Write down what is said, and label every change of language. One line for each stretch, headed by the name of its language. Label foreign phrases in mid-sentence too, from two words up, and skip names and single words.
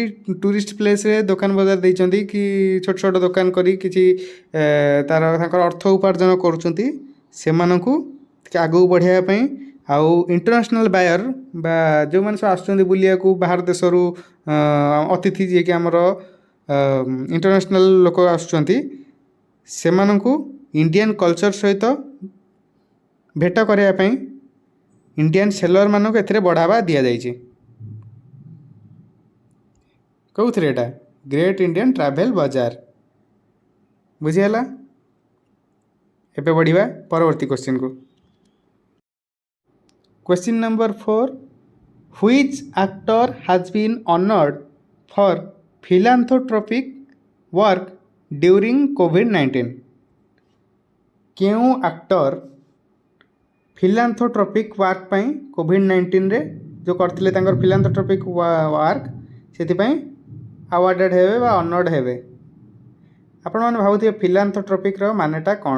English: tourist place
Odia: ଦୋକାନ ବଜାର ଦେଇଛନ୍ତି କି ଛୋଟ ଛୋଟ ଦୋକାନ କରି କିଛି ତାଙ୍କର ଅର୍ଥ ଉପାର୍ଜନ କରୁଛନ୍ତି, ସେମାନଙ୍କୁ ଟିକେ ଆଗକୁ ବଢ଼ାଇବା ପାଇଁ, ଆଉ
English: international buyer
Odia: ବା ଯେଉଁମାନେ ସବୁ ଆସୁଛନ୍ତି ବୁଲିବାକୁ ବାହାର ଦେଶରୁ ଅତିଥି ଯିଏକି ଆମର ଇଣ୍ଟରନ୍ୟାସନାଲ୍ ଲୋକ ଆସୁଛନ୍ତି, ସେମାନଙ୍କୁ
English: Indian culture
Odia: ସହିତ ଭେଟ କରିବା ପାଇଁ
English: Indian sellers
Odia: ଏଥିରେ ବଢ଼ାବା ଦିଆଯାଇଛି। କେଉଁଥିରେ ଏଇଟା? ଗ୍ରେଟ୍ ଇଣ୍ଡିଆନ୍ ଟ୍ରାଭେଲ୍ ବଜାର। ବୁଝିହେଲା? ଏବେ ବଢ଼ିବା ପରବର୍ତ୍ତୀ କ୍ୱେଶ୍ଚିନ୍କୁ।
English: Question number 4. Which actor has been honored for philanthropic work during COVID-19?
Odia: କେଉଁ ଆକ୍ଟର
English: philanthropic work
Odia: ପାଇଁ କୋଭିଡ଼-19ରେ ଯେଉଁ କରିଥିଲେ ତାଙ୍କର
English: philanthropic work,
Odia: ସେଥିପାଇଁ ଆୱାର୍ଡ଼େଡ଼ ହେବେ ବା ଅନର୍ଡ଼ ହେବେ? ଆପଣମାନେ ଭାବୁଥିବେ ଫିଲାନ୍ଥୋଟ୍ରପିକ୍ର ମାନେଟା କ'ଣ?